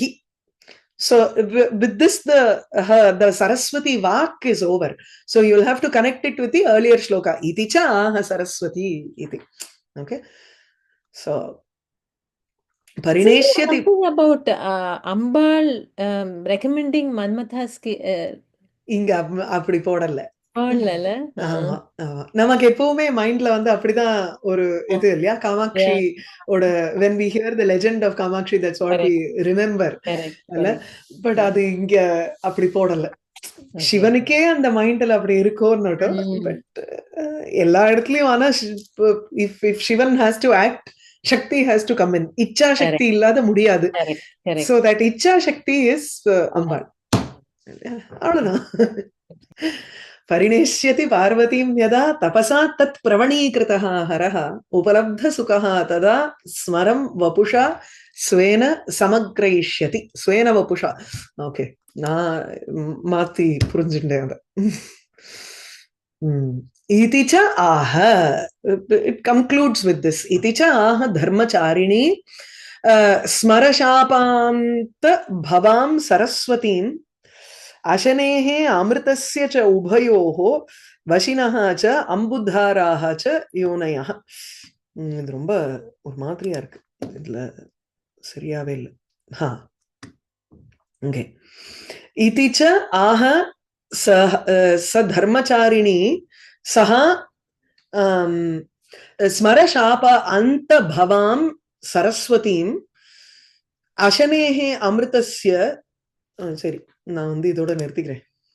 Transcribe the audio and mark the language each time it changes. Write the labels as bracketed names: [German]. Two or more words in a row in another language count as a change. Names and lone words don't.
[English] So with this, the Saraswati vak is over. So you'll have to connect it with the earlier shloka. [Sanskrit] इति च आह सरस्वती इति. [English] Okay. So Parineshyati. Something about Ambal recommending Manmatha's [Tamil] இங்க அப்படி போடல. நமக்கு எப்பவுமே மைண்ட்ல வந்து அப்படிதான் ஒரு இது இல்லையா, காமாட்சி ஓட [English] when we hear the legend of Kamakshi, that's what we remember. [Tamil] பட் அது இங்க அப்படி போடல. சிவனுக்கே அந்த மைண்ட்ல அப்படி இருக்கோன்னு, பட் எல்லா இடத்துலயும் ஆனா [English] if Shivan has to act, Shakti has to come in. [Tamil] இச்சா சக்தி இல்லாத முடியாது. [English] So that [Tamil] இச்சா சக்தி is Ambal. அவ்வளவுதான். [Sanskrit] परिणेष्यति पार्वतीं यदा तपसा तत् प्रवणीकृतः हरः उपलब्धसुखः तदा स्मरं वपुषा स्वेन समग्रयिष्यति. स्वेन वपुषा. ओके, [Tamil] நான் மாத்தி புரிஞ்சுட்டேன் அத. [Sanskrit] इति च आह, [English] it concludes with this. [Sanskrit] इति च आह धर्मचारिणी स्मरशापान्त भवां सरस्वतीं अशनेः अमृतस्य च उभयोः वशिनः च अम्बुधाराः च योनयः. [Tamil] இது ரொம்ப ஒரு மாதிரியா இருக்கு, இதுல சரியாவே இல்லை. ஓகே. [Sanskrit] इति च आह स धर्मचारिणी सः स्मरशाप अन्त भवां सरस्वतीं अशनेः अमृतस्य. [Tamil] சரி, நான் வந்து இதோட நிறுத்திக்கிறேன்.